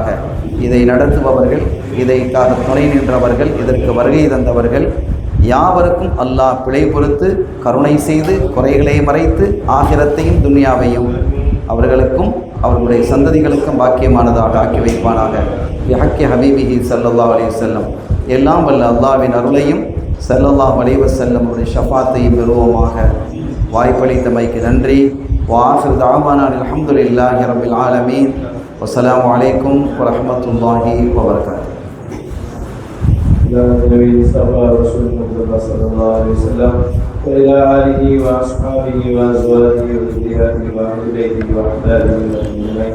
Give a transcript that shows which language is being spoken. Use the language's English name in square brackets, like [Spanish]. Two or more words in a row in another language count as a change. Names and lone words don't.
[Tamil] இதை நடத்துபவர்கள், இதைக்காக துணை நின்றவர்கள், இதற்கு வருகை தந்தவர்கள் யாவருக்கும் அல்லாஹ் பிழை பொறுத்து கருணை செய்து குறைகளை மறைத்து ஆகிரத்தையும் துன்யாவையும் அவர்களுக்கும் அவர்களுடைய சந்ததிகளுக்கும் பாக்கியமானதாக ஆக்கி வைப்பானாக. [Arabic] حق حبيبه صلى الله عليه وسلم. [Tamil] எல்லாம் வல்ல அல்லாஹ்வின் அருளையும் [Arabic] صلى الله عليه وسلم [Tamil] அவருடைய ஷஃபாத்தையும் பெறுவோமாக. வாய்ப்பளித்தமைக்கு நன்றி. [Arabic] وآخر دعوانا الحمد لله رب العالمين والسلام عليكم ورحمة الله وبركاته. النبي صلى الله عليه وسلم وإلى آله وأصحابه وأزواجه وذريته وأهل بيته وأحبابه أجمعين.